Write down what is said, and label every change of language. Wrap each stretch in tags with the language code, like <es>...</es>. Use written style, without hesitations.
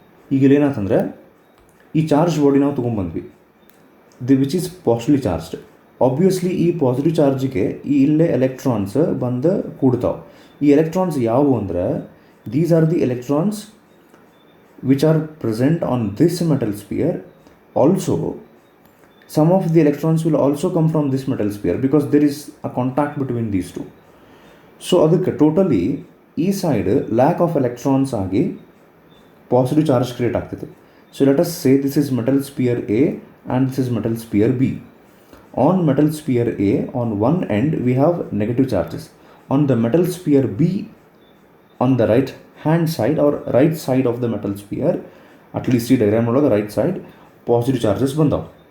<kn>ಈಗ ಏನಾಯ್ತಂದರೆ, ಈ charge body ನಾವು ತೊಗೊಂಬಂದ್ವಿ,</kn> <en>Which is positively charged.</en> <kn>Obviously ಈ ಪಾಸಿಟಿವ್ ಚಾರ್ಜಿಗೆ ಇಲ್ಲೇ ಎಲೆಕ್ಟ್ರಾನ್ಸ್ ಬಂದು ಕೂಡ್ತಾವೆ. ಈ ಎಲೆಕ್ಟ್ರಾನ್ಸ್ ಯಾವುವು ಅಂದರೆ,</kn> <en>These are the electrons which are present on this metal sphere. Also some of the electrons will also come from this metal sphere because there is a contact between these two.</en> <kn>So ಅದಕ್ಕೆ totally ಈ side lack of electrons ಆಗಿ positive charge create ಆಗ್ತದೆ.</kn> <en>So let us say this is metal sphere A and this is metal sphere B. On metal sphere A, on one end we have negative charges. On the metal sphere B, on the right hand side or right side of the metal sphere, at least</en> <kn>ಈ diagram ಒಳಗೆ right side positive charges ಬಂದಾವೆ.</kn>